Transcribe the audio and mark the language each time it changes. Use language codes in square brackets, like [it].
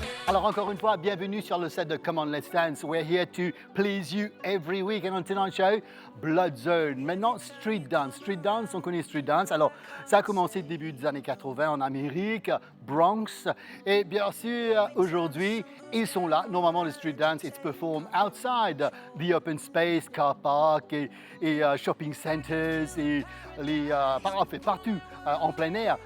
[fr] Alors encore une fois, bienvenue sur le set de Come On Let's Dance. [en] We're here to please you every week. And on tonight's show, Bloodzone. [fr] Maintenant, Street Dance. Street Dance, on connaît Street Dance. Alors, ça a commencé au début des années 80 en Amérique, Bronx. Et bien sûr, aujourd'hui, ils sont là. Normalement, le Street Dance, [en] it's performed outside the open space, car park et shopping centers [fr] et partout en plein air.